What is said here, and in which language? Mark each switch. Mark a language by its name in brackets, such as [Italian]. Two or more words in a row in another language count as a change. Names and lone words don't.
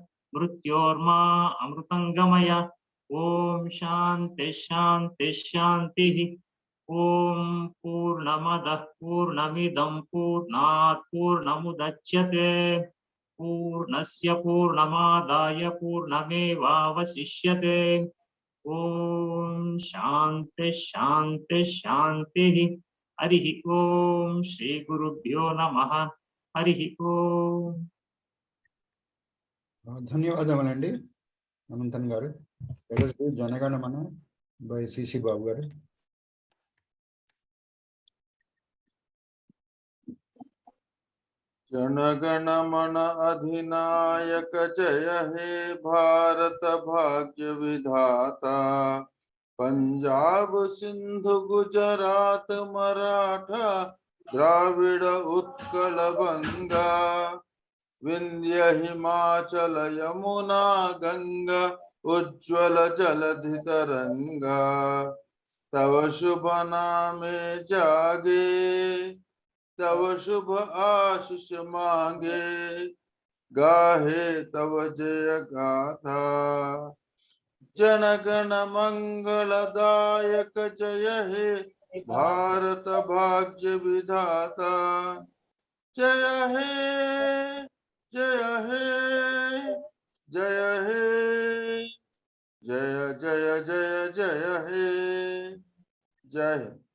[Sanskrit] मृत्योर्मा अमृतङ्गमय ॐ शान्तिः शान्तिः शान्तिः ॐ पूर्णमदः पूर्णमिदं पूर्णात् पूर्णमुदच्यते पूर्णस्य पूर्णमादाय पूर्णमेव वशिष्यते ॐ शान्तिः शान्तिः शान्तिः हरिः ॐ श्री गुरुभ्यो नमः हरिः ॐ. [Telugu] ధన్యవాదములండి అనంతన్ గారు. [English] Let us do Janaganamana by CC Babu garu. [Bangla] জনগণমন অধিনায়ক জয় হে ভারত ভাগ্য বিধাতা পঞ্জাব সিন্ধু গুজরাট মরাঠা দ্রাবিড় উৎকল বঙ্গ বিন্ধ্য হিমাচল যমুনা গঙ্গা উজ্জ্বল জলধি তরঙ্গা তব শুভ নামে জাগে তব শুভ আশীষ মাঙ্গে গাহে তব জয় গাথা জনগণ মঙ্গলদায়ক জয় হে ভারত ভাগ্য বিধাতা জয় হে জয় হে জয় হে জয় জয় জয় জয় হে জয় হে